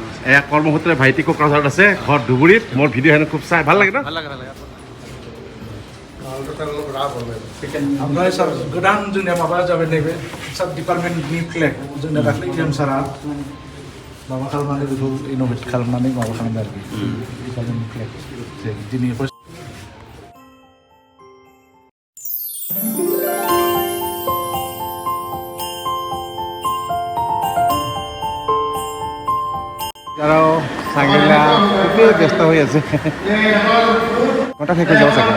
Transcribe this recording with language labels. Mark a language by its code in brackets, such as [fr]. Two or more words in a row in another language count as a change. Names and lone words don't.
[as] এয়া কৰ্মসূত্ৰে ভাইটি কোকৰাঝাৰত আছে ঘৰ ধুবুৰীত মোৰ ভিডিঅ' হেনো খুব চাই ভাল লাগে ন [brx] ओमफ्राय सार गोदान जोंनिया माबा जाबाय नैबे सार डिपार्टमेन्टनि फ्लेग जोंनिया दाख्लै गेम सारा माबा खालामनानै बेखौ इन'भेट खालामनानै माबा खालामबाय आरोखि डिपार्टमेन्टनि फ्लेग दिनै [as] আৰু চাংগিলা খুবেই ব্যস্ত হৈ আছে ঘণ্টা শেষ হৈ যাব চাগে